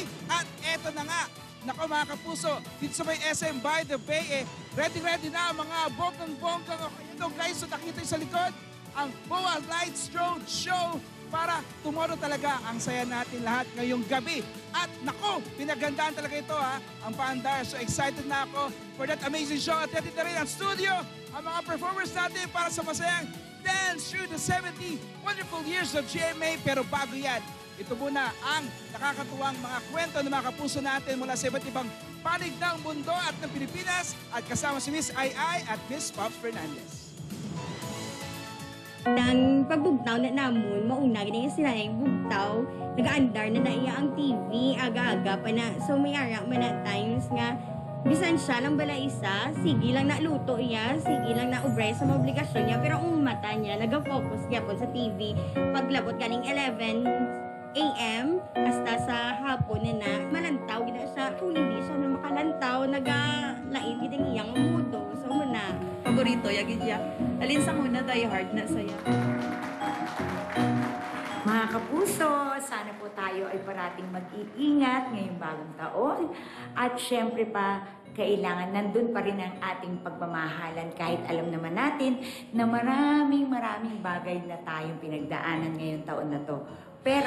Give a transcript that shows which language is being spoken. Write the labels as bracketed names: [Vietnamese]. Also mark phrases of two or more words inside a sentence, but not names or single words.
[Filipino] At eto na nga, nako mga kapuso, dito sa may SM by the Bay, ready na ang mga bonggang-bonggang. Okay, ito guys, so nakita sa likod, ang BOA Lights Road Show para tomorrow talaga ang saya natin lahat ngayong gabi. At nako, pinagandaan talaga ito ha, ang paandar. [English] So excited [Filipino] na ako [English] for that amazing show. [Filipino] At dito na rin ang studio, ang mga performers natin para sa masayang [English] dance through the 70 wonderful years of GMA. [Filipino] Pero bago yan, ito muna ang nakakatuwang mga kwento ng mga kapuso natin mula sa iba't ibang panig ng mundo at ng Pilipinas. At kasama si Miss Ai at Miss Pops Fernandez. [Hiligaynon] Nang pagbugtaw na namon, mauna ganyan sila yung bugtaw, nag-aandar na iya ang TV, aga-aga pa na. So may ara man na times nga, bisan siya lang bala isa, sige lang na luto iya, sige lang na ubray sa mga obligasyon niya, pero ang mata niya, nag-focus gyapon sa TV. Paglabot kaning 11 a.m. hasta sa hapon na malantaw gina siya. Kung hindi siya na makalantaw, naga-lain gina iyang mudo. So muna, paborito yagid ya. Alin sa muna tayo hard na saya. [Filipino] Mga kapuso, sana po tayo ay parating mag-iingat ngayong bagong taon. At syempre pa, kailangan nandun pa rin ang ating pagmamahalan kahit alam naman natin na maraming bagay na tayong pinagdaanan ngayong taon na to.